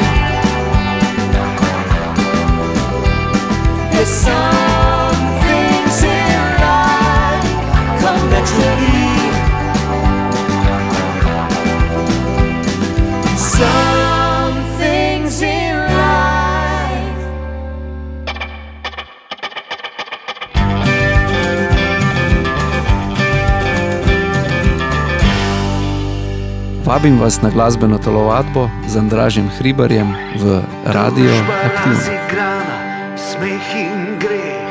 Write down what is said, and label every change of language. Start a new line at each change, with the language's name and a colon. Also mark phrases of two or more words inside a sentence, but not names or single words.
English: Yes, some things in life come naturally. Some things in life.
Slovenian: Vabim vas na glasbeno telovadbo z Andražem Hribarjem v Radio Družba Aktivno. razigrana, smeh in greh.